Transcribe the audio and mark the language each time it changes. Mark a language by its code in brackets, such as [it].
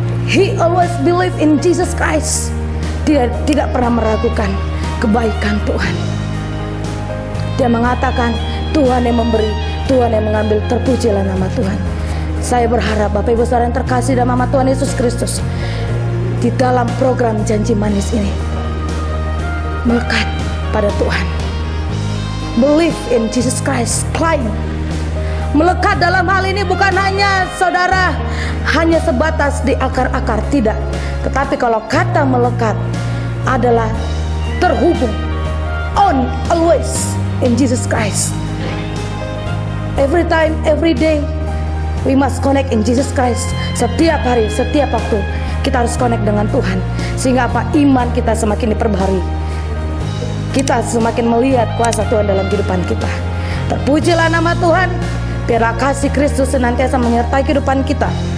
[en] He always believe in Jesus Christ. [id] Dia tidak pernah meragukan kebaikan Tuhan. Dia mengatakan, Tuhan yang memberi, Tuhan yang mengambil, terpujilah nama Tuhan. Saya berharap Bapak Ibu Saudara yang terkasih dalam nama Tuhan Yesus Kristus, di dalam program Janji Manis ini, melekat pada Tuhan. [en] Believe in Jesus Christ. [id] Climb. Melekat dalam hal ini bukan hanya saudara hanya sebatas di akar-akar, tidak. Tetapi kalau kata melekat adalah terhubung, [en] on, always in Jesus Christ. Every time, every day we must connect in Jesus Christ. [id] Setiap hari, setiap waktu kita harus connect dengan Tuhan. Sehingga apa? Iman kita semakin diperbaharui. Kita semakin melihat kuasa Tuhan dalam kehidupan kita. Terpujilah nama Tuhan. Biarlah kasih Kristus senantiasa menyertai kehidupan kita.